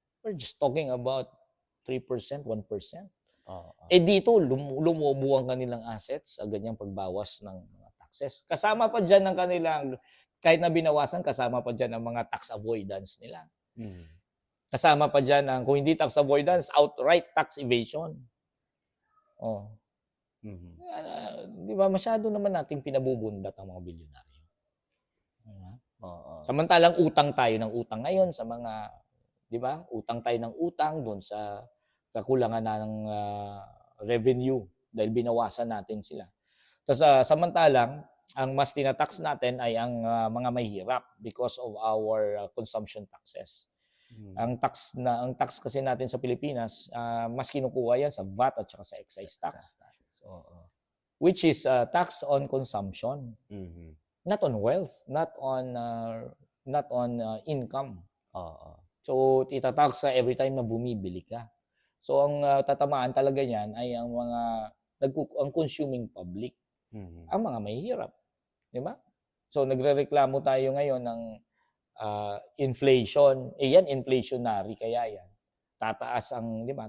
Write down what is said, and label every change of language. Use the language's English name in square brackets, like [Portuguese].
[English] We're just talking about 3%, 1%. [Filipino] Oo. Dito, lumubo ang kanilang assets sa ganyang pagbawas ng mga taxes. Kasama pa dyan ang kanilang, kahit na binawasan, kasama pa dyan ang mga tax avoidance nila. Mhm. Kasama pa dyan ang, kung hindi tax avoidance, outright tax evasion. Oh. Mhm. Di ba, masyado naman nating pinabubundat ang mga bilyonaryo. Diba? Oo. Samantalang utang tayo ng utang ngayon sa mga, di ba? Utang tayo ng utang doon sa kakulangan ng revenue dahil binawasan natin sila. Tapos samantalang, ang mas tinatax natin ay ang mga mahihirap [English] because of our consumption taxes. Mhm. [Filipino] Ang tax kasi natin sa Pilipinas, mas kinukuha yan sa VAT at saka sa excise tax. Oo. [English] Which is tax on consumption, Mhm. not on wealth, not on income. [Filipino] Oo. So itatax sa [English] every time [Filipino] na bumibili ka. So ang tatamaan talaga niyan ay ang mga ang consuming public, Mhm. ang mga mahihirap, di ba? So nagrereklamo tayo ngayon ng inflation. Yan inflationary kaya yan. Tataas ang, di ba?